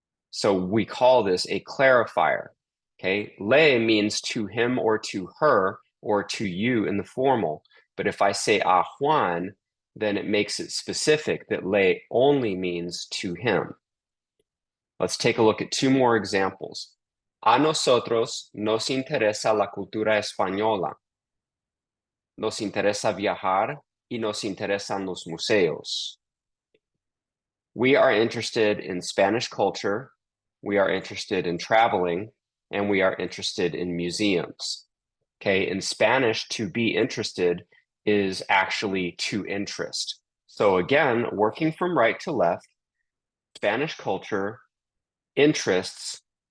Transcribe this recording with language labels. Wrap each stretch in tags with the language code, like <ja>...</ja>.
<en>So we call this a clarifier. Okay, le means to him or to her or to you in the formal. But if I say a Juan, then it makes it specific that le only means to him. Let's take a look at two more examples.</en> <es>A nosotros nos interesa la cultura española. Nos interesa viajar y nos interesan los museos.</es> <en>We are interested in Spanish culture, we are interested in traveling, and we are interested in museums. Okay, in Spanish, to be interested is actually to interest. So again, working from right to left, Spanish culture, interests,</en>